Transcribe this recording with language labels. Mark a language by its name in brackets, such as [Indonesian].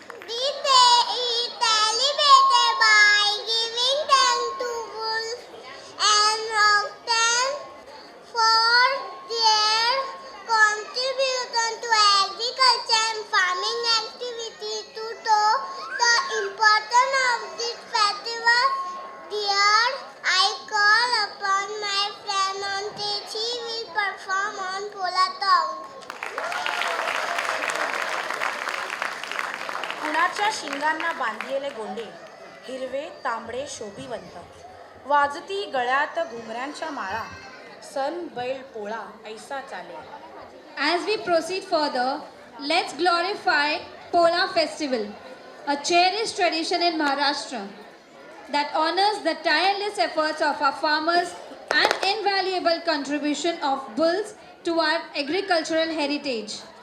[English] This day is celebrated by giving thanks to wolves and oxen for their contribution to agriculture and farming activity. To show the importance of this festival, dear, I call upon my friend on stage. He will perform on Pola song. [Marathi] कुणाच्या शिंगांना बांधलेले गोंडे, हिरवे तांबडे शोभिवंत. वाजती गळ्यात घुमऱ्यांच्या माळा, सण बैल पोळा ऐसा चाले. [English] As we proceed further, let's glorify Pola Festival, a cherished tradition in Maharashtra that honors the tireless efforts of our farmers and invaluable contribution of bulls to our agricultural heritage.